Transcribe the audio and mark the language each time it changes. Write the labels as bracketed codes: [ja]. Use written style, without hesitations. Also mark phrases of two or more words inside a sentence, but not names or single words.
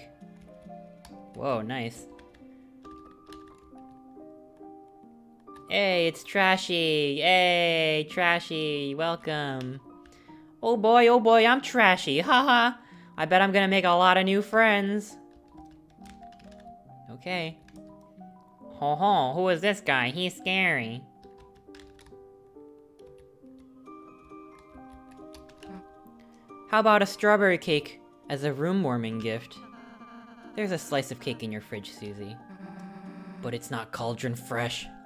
[en] Whoa, nice. Hey, it's Trashy! Hey, Trashy, welcome. Oh boy, I'm Trashy, haha! I bet I'm gonna make a lot of new friends. Okay. Ho ho, who is this guy? He's scary. How about a strawberry cake as a room-warming gift? There's a slice of cake in your fridge, Susie. But it's not cauldron fresh.